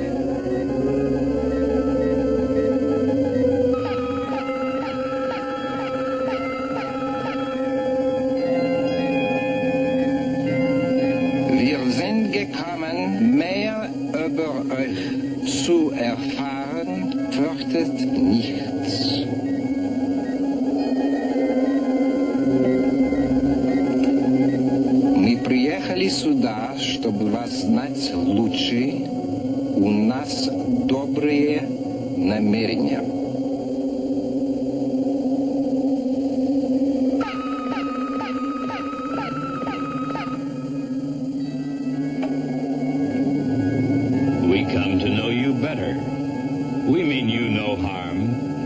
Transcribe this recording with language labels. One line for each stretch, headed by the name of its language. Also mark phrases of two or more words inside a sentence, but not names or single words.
German: Wir sind gekommen, mehr über euch zu erfahren, fürchtet nichts.
Russian: Мы приехали сюда, чтобы вас знать лучше. У нас добрые намерения.
English: We come to know you better. We mean you no harm.